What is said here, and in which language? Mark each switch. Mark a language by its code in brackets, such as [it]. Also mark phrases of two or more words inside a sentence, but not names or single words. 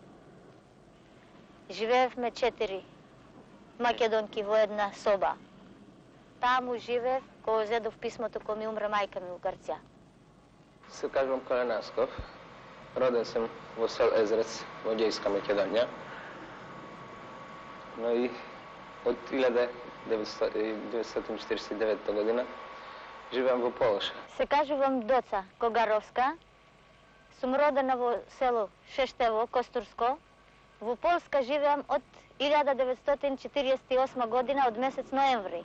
[mk] Живеевме 4 македонки во една соба. таму живеев кога зедов писмото кога ми умре мајка ми у Грција. Се кажувам Коля Насков. [bg] Роден съм в село Езерец, в Одейска Македония. [mk] Но и от 1949 година живеам во Полша. Се кажувам Доца Когаровска. Сум родена во село Шештево, Костурско. Во Полска живеам од 1948 година, од месец ноември.